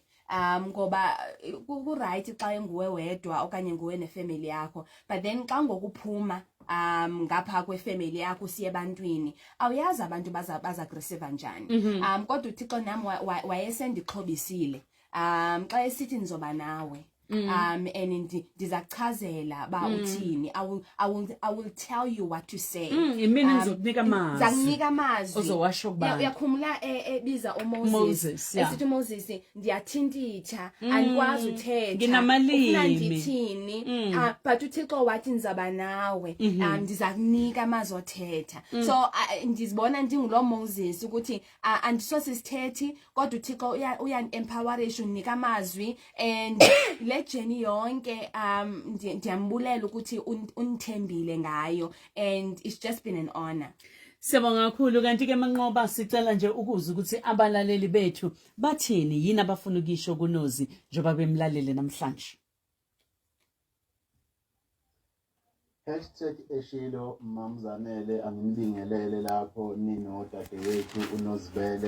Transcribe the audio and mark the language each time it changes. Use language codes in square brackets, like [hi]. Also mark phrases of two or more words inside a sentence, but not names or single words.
[xh] ngoba ku right xa enguwe wedwa okanye nguwe nefamily yakho [en] but then [xh] xa ngokuphuma ngapha kwefamily yakho siye ebantwini awuyazi abantu baza aggressive njani kodwa uThixo nami wayesendixhobisile xa esithi nizoba nawe and ndizakuchazela ba uthini [en] I will tell you what to say [zu] imini ngizokunika amazwi zakunika amazwi ozowasho kubantu [xh] uyakhumula ebiza uMoses esithi uMoses ndiyathintitha andikwazi uthetha [zu] nginamalimi [xh] ndithini but uThixo wathi nizaba nawe ndizakunika amazwi othetha so ndizibona ndingulo Moses ukuthi andisosithethi kodwa uThixo uya-empowerisha unika amazwi [en] and journey [xh] yonke ndiyambulela ukuthi unithembile ngayo [en] and it's just been an honor. [zu] Siyabonga kakhulu kanti ke manqoba sicela nje ukuza ukuthi abalaleli bethu bathini yini abafuna ukisho kuNozie njoba bemlalele namhlanje. #eshilo mamzanele angibingelele lapho nino dadewethu uNozie.